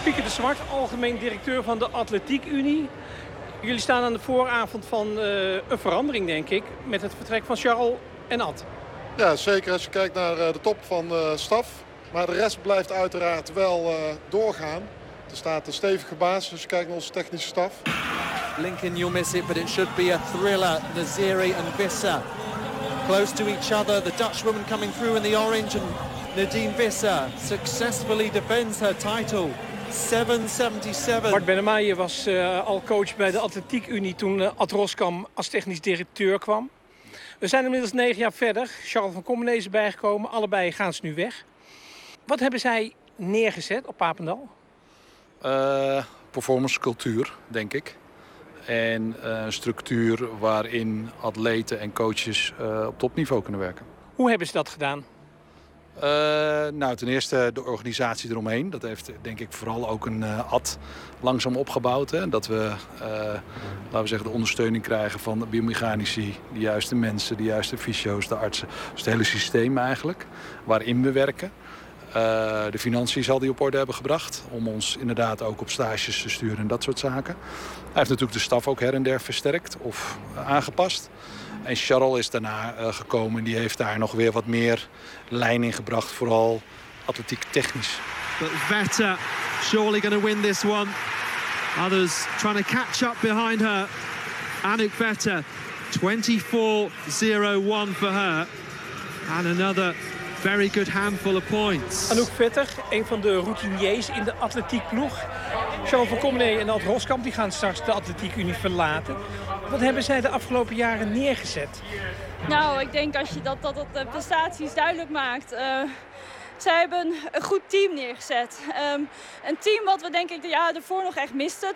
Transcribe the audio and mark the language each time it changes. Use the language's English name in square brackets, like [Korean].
[Dutch] Pieter de Zwart, algemeen directeur van de Atletiek Unie. Jullie staan aan de vooravond van een verandering, denk ik, met het vertrek van Charles en Ad. Ja, zeker als je kijkt naar de top van de staf. Maar de rest blijft uiteraard wel doorgaan. Er staat een stevige basis als je kijkt naar onze technische staf. [English] Lincoln, you'll miss it, but it should be a thriller. Naziri and Visser close to each other. The Dutch woman coming through in the orange. And Nadine Visser successfully defends her title. 7.77. [Dutch] Bart Bennema, je was al coach bij de Atletiek Unie toen Ad Roskamp als technisch directeur kwam. We zijn inmiddels 9 jaar verder. Charles van Kommenee is erbij gekomen. Allebei gaan ze nu weg. Wat hebben zij neergezet op Papendal? Performancecultuur, denk ik. En een structuur waarin atleten en coaches op topniveau kunnen werken. Hoe hebben ze dat gedaan? Ten eerste de organisatie eromheen. Dat heeft denk ik vooral ook een ad langzaam opgebouwd. Hè? Dat we, laten we zeggen, de ondersteuning krijgen van de biomechanici, de juiste mensen, de juiste fysio's, de artsen. Dus het hele systeem eigenlijk waarin we werken. De financiën zal die op orde hebben gebracht om ons inderdaad ook op stages te sturen en dat soort zaken. Hij heeft natuurlijk de staf ook her en der versterkt of aangepast. En Charles is daarna gekomen en die heeft daar nog weer wat meer lijn in gebracht, vooral atletiek technisch. [English] But Vetter surely going to win this one. Others trying to catch up behind her. Anouk Vetter 24-01 for her. And another very good handful of points. [Dutch] Anouk Vetter, een van de routiniers in de atletiek ploeg. Sean van Kommenee en Ad Roskamp die gaan straks de Atletiek Unie verlaten. Wat hebben zij de afgelopen jaren neergezet? Nou, ik denk als je dat de prestaties duidelijk maakt. Zij hebben een goed team neergezet. Een team wat we denk ik de jaren ervoor nog echt misten.